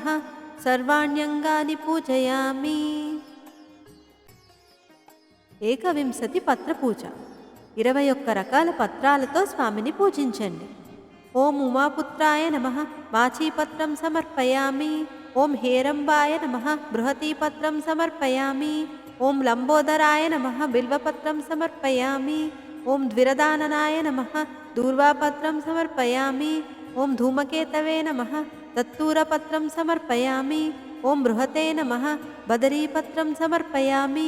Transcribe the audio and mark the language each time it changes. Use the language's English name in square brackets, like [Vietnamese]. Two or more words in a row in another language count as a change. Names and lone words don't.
[Sanskrit] సర్వాణ్యంగాని పూజయామి. ఏకవింశతి పత్ర పూజ. [Telugu] 21 రకాల పత్రాలతో స్వామిని పూజించండి. [Sanskrit] ఓం ఉమాపుత్రాయ నమః. మాచీపత్రం సమర్పయామి. ఓం హేరంబాయ నమః. బృహతీపత్రం సమర్పయామి. ॐ लम्बोदराय नमः बिल्वपत्रं समर्पयामि। ॐ द्विरदाननाय नमः दूर्वापत्रं समर्पयामि। ॐ धूमकेतवे नमः दत्तूरपत्रं समर्पयामि। ॐ बृहते नमः बदरीपत्रं समर्पयामि।